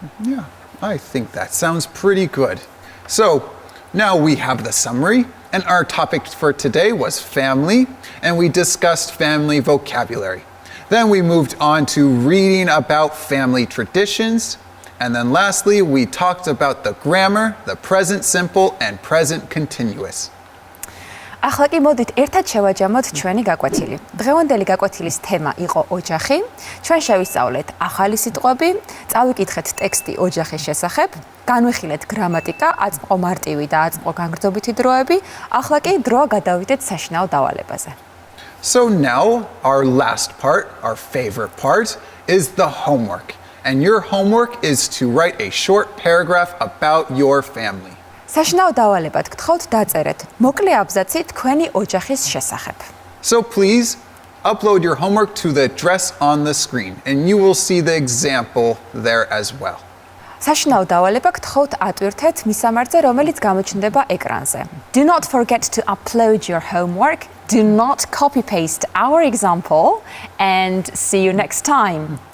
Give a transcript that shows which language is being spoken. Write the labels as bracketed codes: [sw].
[en] Yeah, I think that sounds pretty good. So now we have the summary, and our topic for today was family, and we discussed family vocabulary. Then we moved on to reading about family traditions, and then lastly, we talked about the grammar, the present simple, and present continuous. [ka] ახლა კი მოდით ერთად შევაჯამოთ ჩვენი გაკვეთილი. დღევანდელი გაკვეთილის თემა იყო ოჯახი. ჩვენ შევისწავლეთ ახალი სიტყვები, წავიკითხეთ ტექსტი ოჯახის შესახებ, განვიხილეთ გრამატიკა, აწყო მარტივი და აწყო განგრძობითი დროები. ახლა კი დროა გადავიდეთ საშინაო დავალებაზე. [en] So now our last part, our favorite part, is the homework. And your homework is to write a short paragraph about your family. [ka] საშინაო დავალებად გთხოვთ დაწერეთ მოკლე აბზაცი თქვენი ოჯახის შესახებ. [en] So please upload your homework to the address on the screen and you will see the example there as well. [ka] საშინაო დავალება გთხოვთ ატვირთეთ მისამართზე, რომელიც გამოჩნდება ეკრანზე. [en] Do not forget to upload your homework. Do not copy paste our example and see you next time.